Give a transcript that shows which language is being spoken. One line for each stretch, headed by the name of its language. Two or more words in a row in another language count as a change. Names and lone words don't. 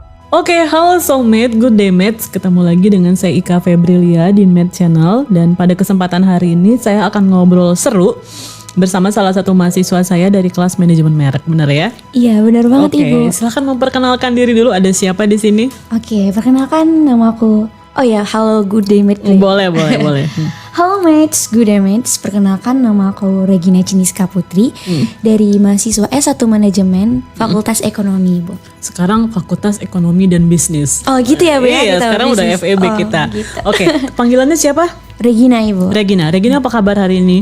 Indonesian: Oke, halo soulmate,
English: good day mates.
Indonesian: Ketemu lagi dengan saya Ika Febrilia di Mate Channel. Dan pada kesempatan hari ini saya akan ngobrol seru bersama salah satu mahasiswa saya dari kelas manajemen merek, benar ya? Iya, benar banget Ibu. Oke, silakan memperkenalkan diri dulu. Ada siapa di sini? Oke, perkenalkan nama aku. Oh ya, halo
English: good day mate.
Indonesian: Boleh.
English: Halo mates, good day mates.
Indonesian: Perkenalkan nama aku Regina Ciniska Putri dari mahasiswa S1 Manajemen Fakultas Ekonomi, Bu. Sekarang Fakultas Ekonomi dan Bisnis. Oh gitu ya, Bu ya? Iya, Kita sekarang udah bisnis. FEB Oh, kita. gitu. Oke, panggilannya siapa? Regina, Ibu. Regina apa kabar hari ini?